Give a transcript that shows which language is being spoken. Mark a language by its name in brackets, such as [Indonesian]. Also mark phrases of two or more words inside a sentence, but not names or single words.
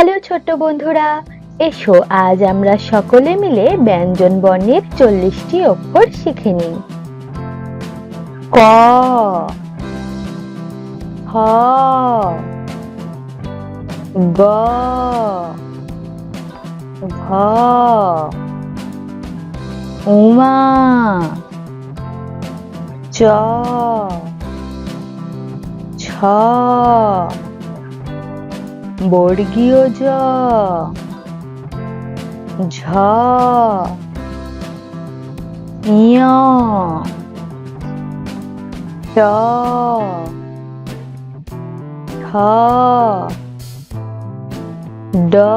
[Bangla] ছোট্ট বন্ধুরা, এসো আজ আমরা সকলে মিলে ব্যঞ্জন বর্ণের 40টি অক্ষর শিখে নিই। ক, খ, গ, ঘ, উমা, চ, ছ, বর্গীয় জ, ঝ, ঞ, ট, ঠ, ড,